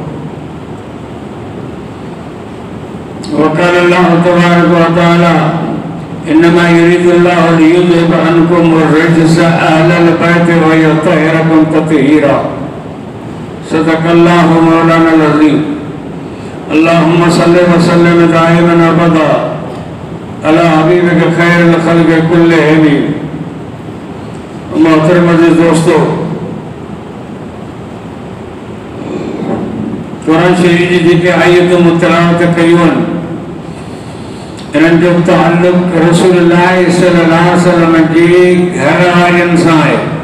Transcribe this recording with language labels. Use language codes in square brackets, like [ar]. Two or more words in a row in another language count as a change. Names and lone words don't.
[ar] وقال الله تبارك وتعالى إنما يريد الله ليذهب عنكم الرجس أهل البيت ويطهركم تطهيرا صدق الله مولانا العظيم اللهم صل وسلم دائما ابدا على حبيبك خير الخلق कुल्लिहिम। [sd] मोहतरम अज़ीज़ दोस्तों, कुरान शरीफ जी जेके आयतूं मुतलावत कयूं इन्हनि जो ताल्लुक़ रसूलुल्लाह [ar] صلى الله عليه وسلم [sd] जी घर वारनि सां आहे।